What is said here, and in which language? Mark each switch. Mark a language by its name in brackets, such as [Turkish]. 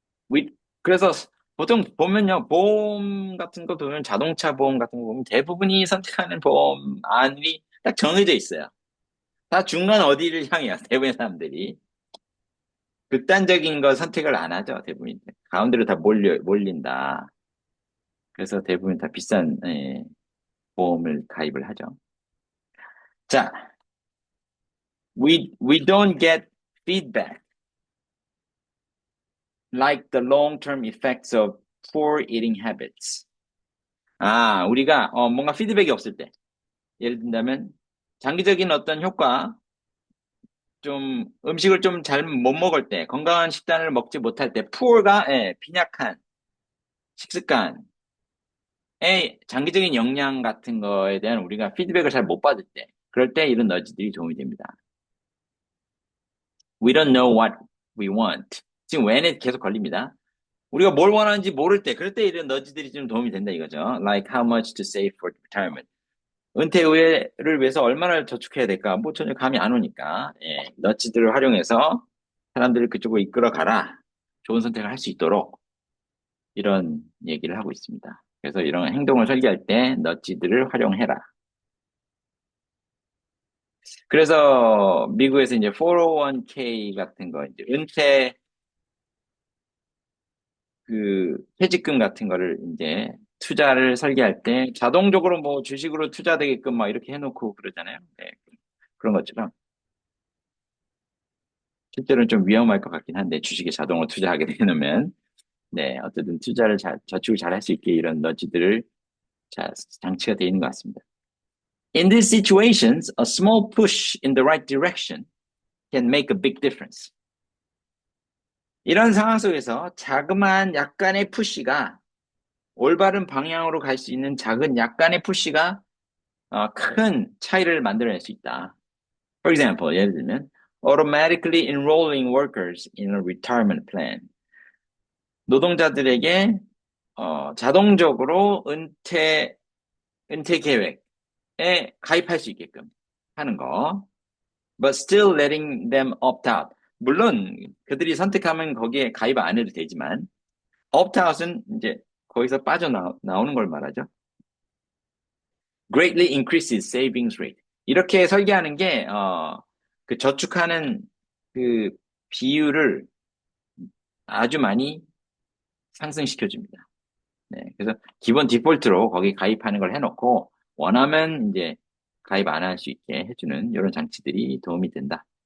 [Korean] 위- 그래서 보통 보면요, 보험 같은 거 보면 자동차 보험 같은 거 보면 대부분이 선택하는 보험안이 딱 정해져 있어요. 다 중간 어디를 향해요, 대부분의 사람들이. 극단적인 거 선택을 안 하죠, 대부분. 가운데로 다 몰린다. 그래서 대부분 다 비싼 보험을 가입을 하죠. [English] 자, we don't get feedback like the long-term effects of poor eating habits. [Korean] 아, 우리가 뭔가 피드백이 없을 때, 예를 든다면 장기적인 어떤 효과, 좀 음식을 좀 잘 못 먹을 때, 건강한 식단을 먹지 못할 때, poor가 빈약한 식습관, 장기적인 영향 같은 거에 대한 우리가 피드백을 잘 못 받을 때, 그럴 때 이런 너지들이 도움이 됩니다. [English] We don't know what we want. [Korean] 지금 when에 계속 걸립니다. 우리가 뭘 원하는지 모를 때, 그럴 때 이런 너지들이 좀 도움이 된다 이거죠. [English] Like how much to save for retirement. [Korean] 은퇴 후에를 위해서 얼마나 저축해야 될까? 뭐 전혀 감이 안 오니까, 너지들을 활용해서 사람들을 그쪽으로 이끌어 가라. 좋은 선택을 할 수 있도록 이런 얘기를 하고 있습니다. 그래서 이런 행동을 설계할 때 너지들을 활용해라. 그래서 미국에서 이제 401k 같은 거, 이제 은퇴 퇴직금 같은 거를 이제 투자를 설계할 때 자동적으로 뭐 주식으로 투자되게끔 막 이렇게 해놓고 그러잖아요. 네, 그런 것처럼 실제로는 좀 위험할 것 같긴 한데 주식에 자동으로 투자하게 되면 네, 어쨌든 저축을 잘 할 수 있게 이런 너지들을 장치가 되어 있는 것 같습니다. [English] In these situations, a small push in the right direction can make a big difference. [Korean] 이런 상황 속에서 자그마한 약간의 푸시가 올바른 방향으로 갈 수 있는 작은 약간의 푸시가 큰 차이를 만들어낼 수 있다. [English] For example, [Korean] 예를 들면 [English] automatically enrolling workers in a retirement plan. [Korean] 노동자들에게 자동적으로 은퇴 계획에 가입할 수 있게끔 하는 거. [English] But still letting them opt out. [Korean] 물론 그들이 선택하면 거기에 가입 안 해도 되지만 opt out은 이제 거기서 빠져나오는 걸 말하죠. [English] Greatly increases savings rate. [Korean] 이렇게 설계하는 게, 그 저축하는 그 비율을 아주 많이 상승시켜줍니다. 네. 그래서 기본 디폴트로 거기 가입하는 걸 해놓고, 원하면 이제 가입 안 할 수 있게 해주는 이런 장치들이 도움이 된다.